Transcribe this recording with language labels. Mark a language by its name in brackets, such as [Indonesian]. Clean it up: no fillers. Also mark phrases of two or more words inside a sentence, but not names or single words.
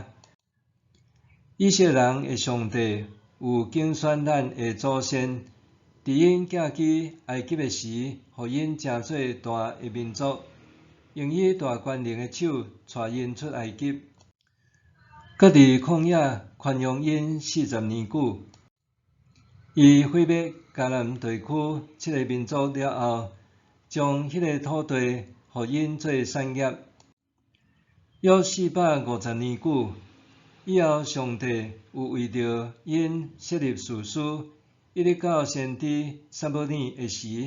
[Min Nan Chinese] 以色列人的上帝有竞选咱的祖先，伫因寄居埃及的时，互因成做大的民族，用伊大权能的手带因出埃及，搁伫旷野宽容因40年久。伊毁灭迦南地区7个民族了后，将迄个土地互因做产业，约450年久。以后，上帝有为着因设立士师，一直到先知撒母耳的时。